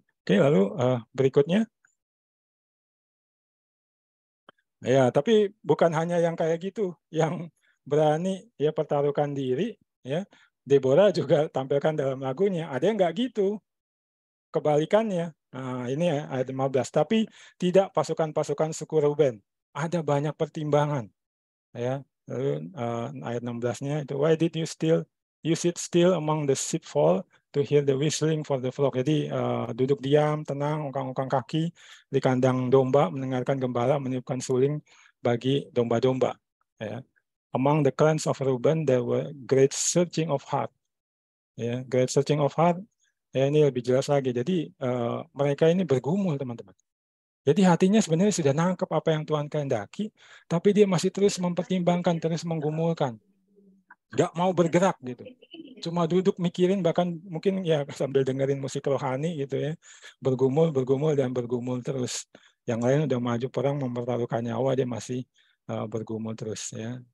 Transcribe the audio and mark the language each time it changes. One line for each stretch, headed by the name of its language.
Indonesian: Oke, lalu berikutnya ya, tapi bukan hanya yang kayak gitu yang berani ya pertaruhkan diri ya. Deborah juga tampilkan dalam lagunya ada yang nggak gitu, kebalikannya. Nah, ini ayat 15. Tapi tidak pasukan-pasukan suku Ruben. Ada banyak pertimbangan. Ya. Lalu ayat 16-nya itu,
English: why did you sit still among the sheepfold to hear the whistling for the flock.
Indonesian: Jadi duduk diam, tenang, ungkang-ungkang kaki di kandang domba, mendengarkan gembala meniupkan suling bagi domba-domba. Ya.
English: Among the clans of Reuben, there were great searching of heart. Ya, great searching of heart.
Indonesian: Ya, ini lebih jelas lagi. Jadi mereka ini bergumul, teman-teman. Jadi hatinya sebenarnya sudah nangkep apa yang Tuhan kehendaki, tapi dia masih terus mempertimbangkan, terus menggumulkan. Nggak mau bergerak gitu. Cuma duduk mikirin, bahkan mungkin ya sambil dengerin musik rohani gitu ya. Bergumul, dan bergumul terus. Yang lain udah maju perang, mempertaruhkan nyawa, dia masih bergumul terus ya.